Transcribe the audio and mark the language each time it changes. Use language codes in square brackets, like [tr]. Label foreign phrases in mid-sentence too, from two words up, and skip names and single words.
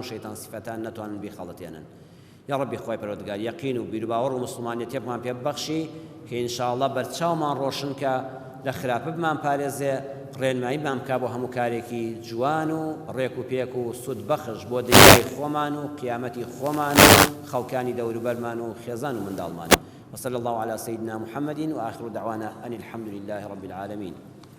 [ckb] سیفەتان نەتوانن بیخەڵەتێنن یا ربی خوای پەروەردگار یەقین و بیرباوەڕ و موسڵمانیەتێکمان پێ ببەخشی کە ئینشاءڵڵا بەرچاومان ڕۆشن کە لە خراپە بمان پارێزێ ڕێنماییمان بکا بۆ هەموو کارێکی جوان و ڕێک و پێک و سود بەخش بۆ دنیای خۆمان و قیامەتی خۆمان و خەڵکانی دەوروبەرمان و خێزان و منداڵمان [ar] وصلى الله على سيدنا محمد وآخر دعوانا أن الحمد لله رب العالمين